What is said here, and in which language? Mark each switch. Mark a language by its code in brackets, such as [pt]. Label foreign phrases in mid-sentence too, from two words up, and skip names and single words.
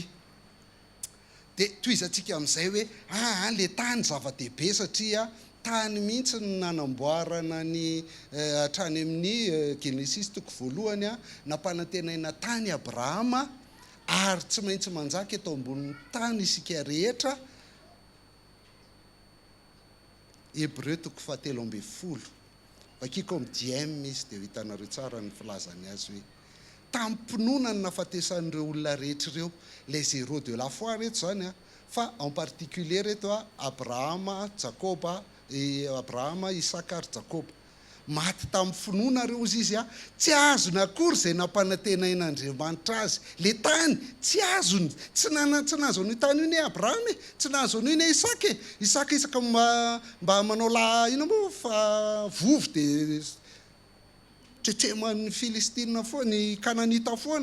[mg] Dia toizantsika amin'izay hoe le tany zava-dehibe satria tany mihitsy ny nanamboarana ny hatrany amin'ny Genesis 1 nampanantenaina tany Abrahama ary tsy maintsy manjaka eto ambonin'ny tany isika rehetra. Hébreu 7:10 vakiko amin'ny DM izy dia hitanareo tsara ny filazany azy hoe tamin'ny mpinoana ny nafatesan'ireo olona rehetra ireo [fr] les zéros de la foi [mg] reto zany fa [fr] en particulier [mg] reto Abrahama, Jakoba, Abrahama, Isaka ary Jakoba maty tamin'ny finoana reo izy tsy azony akory izay nampanantenain'Andriamanitra azy. Le tany tsy azony, tsy nazony tany io ne Abrahama tsy nazony io ne Isaka mba manao ino moa fa vovo dia tretreman'ny Filistina foana, ny Kananita foana.